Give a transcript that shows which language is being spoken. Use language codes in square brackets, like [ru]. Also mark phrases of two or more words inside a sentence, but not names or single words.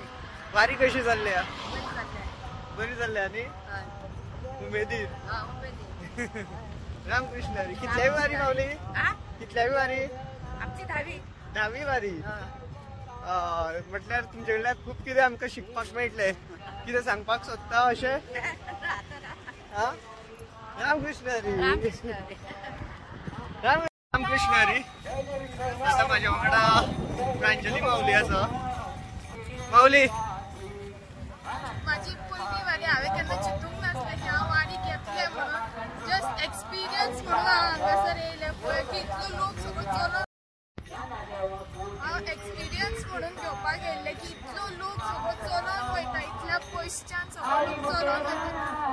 [kok] वारी कशी जाल्ली? बरी जाल्ली आनी उमेदीर. रामकृष्ण हरी. कितल्यावी वारी माऊली? कितल्यावी वारी? आमची 10वी वारी. म्हटल्यार तुमचे कडल्यान खूब कितें आमकां शिकपाक मेळटलें. कितें सांगपाक सोदता अशें? रामकृष्ण हरी. रामकृष्ण हरी. आता माझ्या वांगडा प्रांजली माऊली आसा. माऊली माझी पहिली वारी हांवें केन्ना चिंतूंक नासलें की हांव वारी घेतलें म्हणून. [en] just experience [kok] म्हणून हांगासर येयलें पळय की इतलो लोक सगळो चलत. हांव एक्सपिरियन्स म्हणून घेवपाक येयल्लें की इतलो लोक सगळो चलत वयता. इतल्या पयसच्यान सगळो लोक चलत वयता.